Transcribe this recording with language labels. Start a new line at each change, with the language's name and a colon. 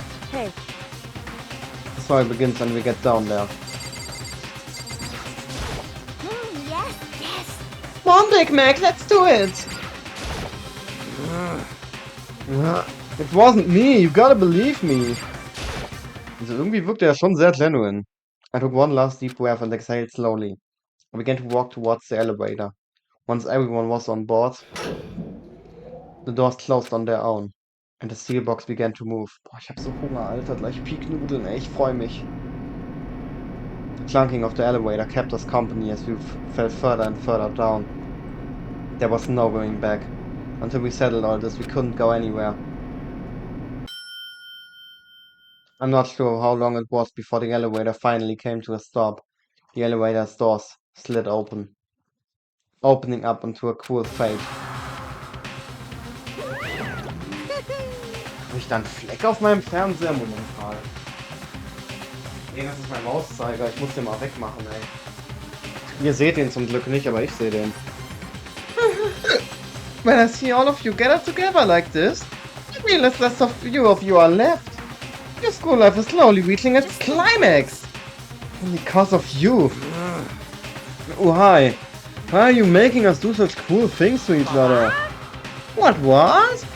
English: Hey, The trial begins when we get down there. Yes, yes. Come on, Big Mac, let's do it! It wasn't me, you gotta believe me!
German: Also irgendwie wirkte er schon sehr genuine.
English: I took one last deep breath and exhaled slowly. I began to walk towards the elevator. Once everyone was on board, the doors closed on their own. And the steel box began to move.
German: Boah, ich hab so Hunger, Alter. Gleich Peak-Nudeln, ey. Ich freu mich.
English: The clunking of the elevator kept us company as we fell further and further down. There was no going back. Until we settled all this, we couldn't go anywhere. I'm not sure how long it was before the elevator finally came to a stop. The elevator's doors slid open, opening up into a cool fade.
German: Habe ich da einen Fleck auf meinem Fernseher momentan? Nee, das ist mein Mauszeiger. Ich muss den mal wegmachen, ey. Ihr seht den zum Glück nicht, aber ich sehe den.
English: When I see all of you gather together like this, I realize less of you are left. Your school life is slowly reaching its climax. Only because of you. Oh hi. Why are you making us do such cool things to each other? What?